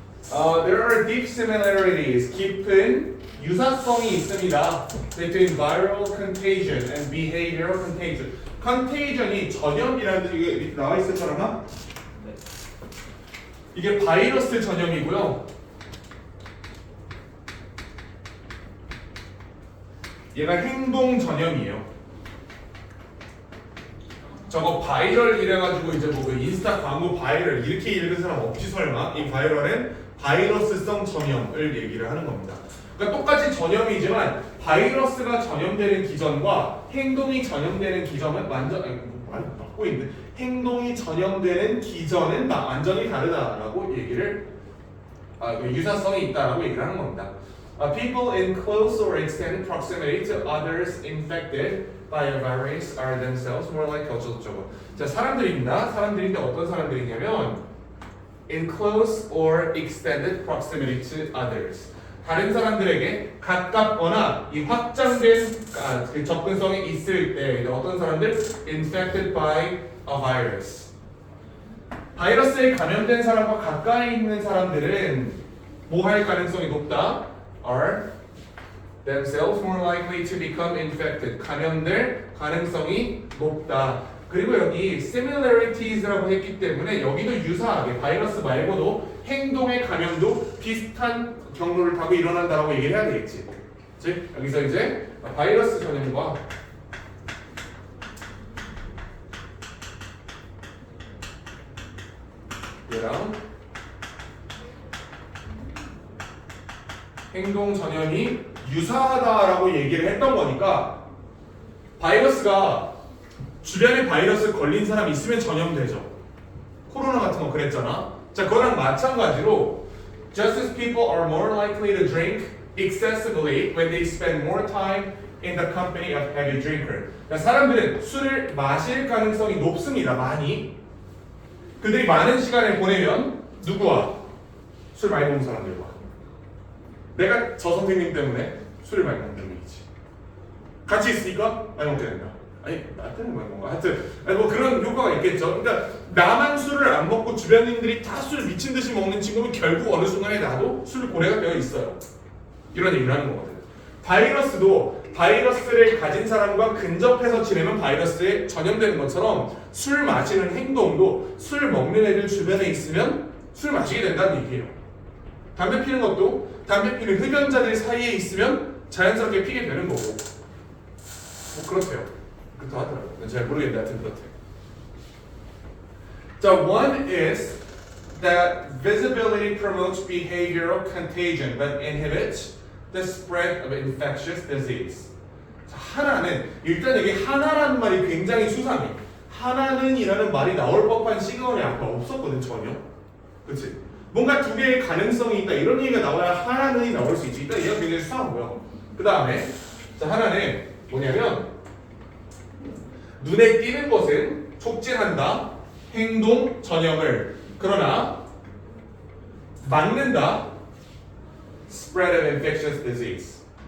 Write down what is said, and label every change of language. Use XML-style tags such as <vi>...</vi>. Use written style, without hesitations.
<en>There are deep similarities.</en> <ko>깊은 유사성이 있습니다.</ko> <en>Between viral contagion and behavioral contagion.</en> <ko>Contagion이 전염이라는 뜻이 이게 밑에 나와 있을 거라나? 네. 이게 바이러스 전염이고요. 얘가 행동 전염이에요. 저거 바이럴 이래가지고 이제 뭐 그 인스타 광고 바이럴 이렇게 읽은 사람 없지 설마? 이 바이럴은 바이러스성 전염을 얘기를 하는 겁니다. 그러니까 똑같이 전염이지만 바이러스가 전염되는 기전과 행동이 전염되는 기전은 완전 많이 바꾸고 있는데 행동이 전염되는 기전은 완전히 다르다라고 얘기를 유사성이 있다라고 얘기를 하는 겁니다.</ko> <en>People in close or extended proximity to others infected by a virus are themselves more like</en> <ko>어쩌고저쩌고. 자 사람들입니다. 사람들인데 어떤 사람들이냐면</ko> <en>in close or extended proximity to others.</en> <ko>다른 사람들에게 가깝거나 이 확장된 그 접근성이 있을 때 어떤 사람들</ko> <en>infected by a virus.</en> <ko>바이러스에 감염된 사람과 가까이 있는 사람들은 뭐 할 가능성이 높다?</ko> <en>are themselves more likely to become infected.</en> <ko>감염될 가능성이 높다. 그리고 여기 similarieties라고 했기 때문에 여기도 유사하게 바이러스 말고도 행동의 감염도 비슷한 경로를 타고 일어난다라고 얘기를 해야 되겠지. 즉 여기서 이제 바이러스 전염과 얘랑 행동 전염이 유사하다라고 얘기를 했던 거니까 바이러스가 주변에 바이러스 걸린 사람 있으면 전염되죠. 코로나 같은 거 그랬잖아. 자, 그거랑 마찬가지로</ko> <en>just as people are more likely to drink excessively when they spend more time in the company of heavy drinker.</en> <ko>그러니까 사람들은 술을 마실 가능성이 높습니다. 많이. 그들이 많은 시간을 보내면 누구와? 술 많이 먹는 사람들과. 내가 저 선생님 때문에 술을 많이 먹는 놈이지. 같이 있으니까 많이 먹게 된다. 아니 나 때문에 많이 먹어. 하여튼 뭐 그런 효과가 있겠죠. 그러니까 나만 술을 안 먹고 주변인들이 다 술 미친 듯이 먹는 친구는 결국 어느 순간에 나도 술 고래가 되어 있어요. 이런 얘기를 하는 거거든. 바이러스도 바이러스를 가진 사람과 근접해서 지내면 바이러스에 전염되는 것처럼 술 마시는 행동도 술 먹는 애들 주변에 있으면 술 마시게 된다는 얘기예요. 담배 피는 것도 담배 피는 흡연자들 사이에 있으면 자연스럽게 피게 되는 거고. 뭐 그렇대요. 그렇다 하더라고요. 잘 모르겠는데 하여튼 그렇대요.</ko> <en>자, one is that visibility promotes behavioral contagion but inhibits the spread of infectious disease.</en> <ko>자, 하나는 일단 여기 하나라는 말이 굉장히 수상해. 하나는이라는 말이 나올 법한 시그널이 아까 없었거든 전혀. 그렇지? 뭔가 두 개의 가능성이 있다 이런 얘기가 나와야 하나는이 나올 수 있지. 일단 얘가 굉장히 수상하고요. 그 다음에 자 하나는 뭐냐면 눈에 띄는 것은 촉진한다, 행동 전형을 그러나 막는다,</ko> <en>spread of infectious disease.</en>